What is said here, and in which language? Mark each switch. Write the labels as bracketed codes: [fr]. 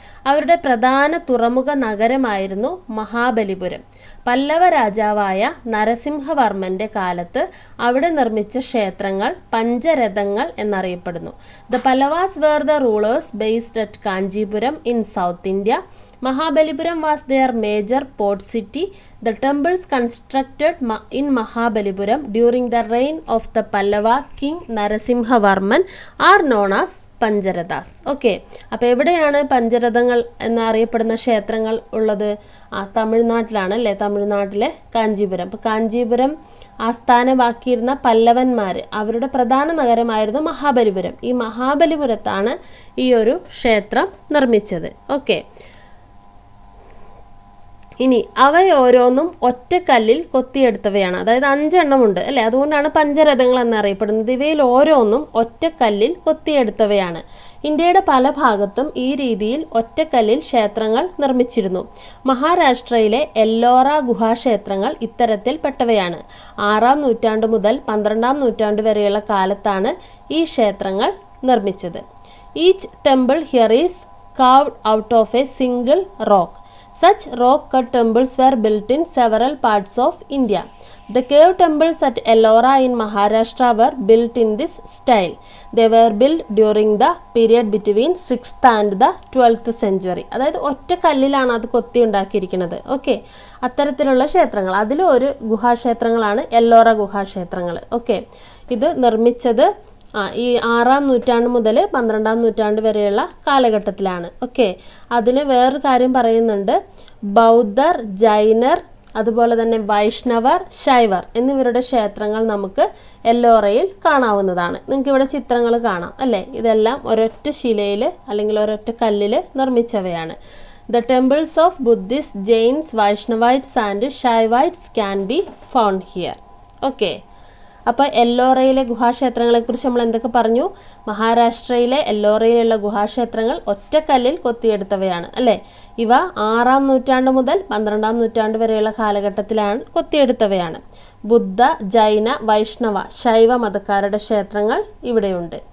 [ml] അവരുടെ പ്രധാന തുറമുഖ നഗരമായിരുന്നു മഹാബലിപുരം. പല്ലവ രാജാവായ നരസിംഹവർമ്മന്റെ കാലത്ത് അവിടെ നിർമ്മിച്ച ക്ഷേത്രങ്ങൾ പഞ്ചരഥങ്ങൾ എന്നറിയപ്പെടുന്നു. [en] The Pallavas were the rulers based at Kanchipuram in south India. Mahabalipuram was their major port city. The temples constructed in Mahabalipuram during the reign of the Pallava king Narasimhavarman are known as Pancharathas. [ml] Okay, അപ്പോൾ എവിടെയാണ് പഞ്ചരഥങ്ങൾ എന്നറിയപ്പെടുന്ന ക്ഷേത്രങ്ങൾ ഉള്ളത്? തമിഴ്നാട്ടിലാണ് അല്ലേ. തമിഴ്നാട്ടിലെ കാഞ്ചീപുരം. അപ്പോൾ കാഞ്ചീപുരം ആസ്ഥാനമാക്കിയിരുന്ന പല്ലവന്മാർ, അവരുടെ പ്രധാന നഗരമായിരുന്നു മഹാബലിപുരം. ഈ മഹാബലിപുരത്താണ് ഈ ഒരു ക്ഷേത്രം നിർമ്മിച്ചത്. ഓക്കെ, ഇനി അവയോരോന്നും ഒറ്റക്കല്ലിൽ കൊത്തിയെടുത്തവയാണ്. അതായത് 5 എണ്ണമുണ്ട് അല്ലേ. അതുകൊണ്ടാണ് പഞ്ചരഥങ്ങൾ എന്നറിയപ്പെടുന്നത്. ഇവയിൽ ഓരോന്നും ഒറ്റക്കല്ലിൽ കൊത്തിയെടുത്തവയാണ്. ഇന്ത്യയുടെ പല ഭാഗത്തും ഈ രീതിയിൽ ഒറ്റക്കല്ലിൽ ക്ഷേത്രങ്ങൾ നിർമ്മിച്ചിരുന്നു. മഹാരാഷ്ട്രയിലെ എല്ലോറ ഗുഹാക്ഷേത്രങ്ങൾ ഇത്തരത്തിൽ പെട്ടവയാണ്. 6-ാം നൂറ്റാണ്ട് മുതൽ 12-ാം നൂറ്റാണ്ട് വരെയുള്ള കാലത്താണ് ഈ ക്ഷേത്രങ്ങൾ നിർമ്മിച്ചത്. [en] Each temple here is carved out of a single rock. Such rock-cut temples were built in several parts of India. The cave temples at Ellora in Maharashtra were built in this style. They were built during the period between 6th and the 12th century. [ml] അതായത് ഒറ്റ കല്ലിലാണ് അത് കൊത്തി ഉണ്ടാക്കിയിരിക്കുന്നത്. Okay, അത്തരത്തിലുള്ള ക്ഷേത്രങ്ങൾ, അതിലൊരു ഗുഹാക്ഷേത്രങ്ങളാണ് Ellora ഗുഹാക്ഷേത്രങ്ങൾ. Okay, ഇത് നിർമ്മിച്ചത് ഈ 6-ാം നൂറ്റാണ്ട് മുതൽ 12-ാം നൂറ്റാണ്ട് വരെയുള്ള കാലഘട്ടത്തിലാണ്. ഓക്കെ, അതിൽ വേറൊരു കാര്യം പറയുന്നുണ്ട്. ബൗദ്ധർ, ജൈനർ, അതുപോലെ തന്നെ വൈഷ്ണവർ, ശൈവർ എന്നിവരുടെ ക്ഷേത്രങ്ങൾ നമുക്ക് എല്ലോറയിൽ കാണാവുന്നതാണ്. നിങ്ങൾക്ക് ഇവിടെ ചിത്രങ്ങൾ കാണാം അല്ലേ. ഇതെല്ലാം ഒരൊറ്റ ശിലയിൽ അല്ലെങ്കിൽ ഒരൊറ്റ കല്ലിൽ നിർമ്മിച്ചവയാണ്. [en] The temples of Buddhists, Jains, Vaishnavites and Shaivites can be found here. [ml] Okay, അപ്പോൾ എല്ലോറയിലെ ഗുഹാക്ഷേത്രങ്ങളെക്കുറിച്ച് നമ്മൾ എന്തൊക്കെ പറഞ്ഞു? മഹാരാഷ്ട്രയിലെ എല്ലോറയിലുള്ള ഗുഹാക്ഷേത്രങ്ങൾ ഒറ്റക്കല്ലിൽ കൊത്തിയെടുത്തവയാണ് അല്ലേ. ഇവ 6-ാം നൂറ്റാണ്ട് മുതൽ 12-ാം നൂറ്റാണ്ട് വരെയുള്ള കാലഘട്ടത്തിലാണ് കൊത്തിയെടുത്തവയാണ്. ബുദ്ധ, ജൈന, വൈഷ്ണവ, ശൈവ മതക്കാരുടെ ക്ഷേത്രങ്ങൾ ഇവിടെയുണ്ട്.